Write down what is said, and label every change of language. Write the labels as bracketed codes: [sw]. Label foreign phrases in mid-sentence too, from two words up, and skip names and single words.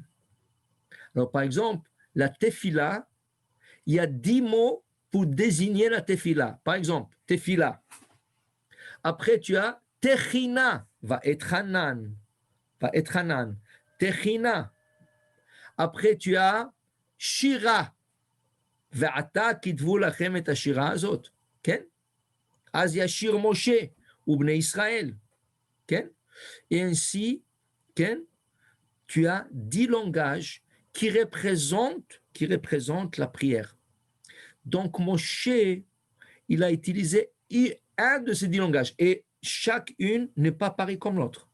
[fr] Alors, par exemple, la tefila, il y a 10 mots pour désigner la tefila. Par exemple, tefila. Après, tu as techina, va être hanan. Techina. Après, tu as shira. [he] ועתה כתבו לכם את השירה הזאת, כן? אז ישיר משה ובני ישראל, כן? [fr] Et ainsi, כן? Tu as 10 langages qui qui représente la prière. Donc, Moshe, il a utilisé un de ces 10 langages et chacune n'est pas pareille comme l'autre.